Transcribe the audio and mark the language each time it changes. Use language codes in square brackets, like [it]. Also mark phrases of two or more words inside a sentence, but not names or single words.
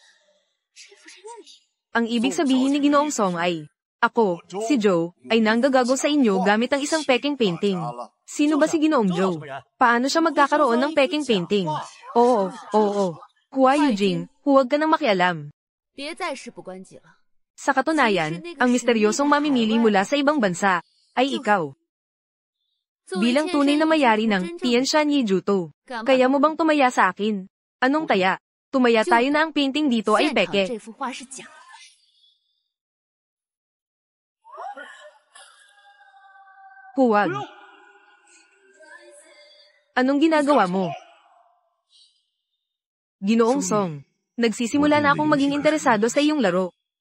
[tl] Ang ibig sabihin ni Ginoong Song ay, ako, si Joe, ay nanggagago sa inyo gamit ang isang peking painting. Sino ba si Ginoong Joe? Paano siya magkakaroon ng peking painting? Oo. Hua Yujing, huwag ka nang makialam. [zh] 别再事不关己了。 [tl] Sa katunayan, ang misteryosong mamimili mula sa ibang bansa ay ikaw. Bilang tunay na mayari ng Tianshan Yijuto, kaya mo bang tumaya sa akin? Anong taya? Tumaya tayo na ang painting dito ay [zh] 现场 [tl] peke. [zh] 这幅画是假的。 [tl] Huwag. Anong ginagawa mo? Ginoong Song, nagsisimula na akong maging interesado sa iyong laro.